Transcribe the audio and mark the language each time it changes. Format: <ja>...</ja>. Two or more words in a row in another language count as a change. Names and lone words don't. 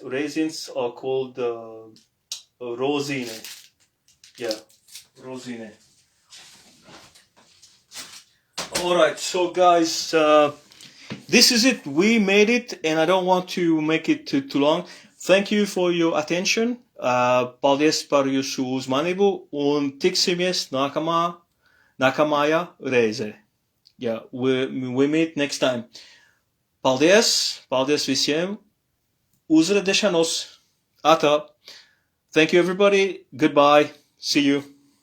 <en>Raisins are called rosine. Yeah, rosine. Alright, so guys, this is it. We made it, and I don't want to make it too long. Thank you for your attention.</en> <lv>Paldies par jūsu uzmanību, un tiksimies nākamajā reizē.</lv> <en>Yeah, we meet next time.</en> <lv>Paldies visiem. Uz redzēšanos. Atā.</lv> <en>Thank you everybody. Goodbye. See you.</en>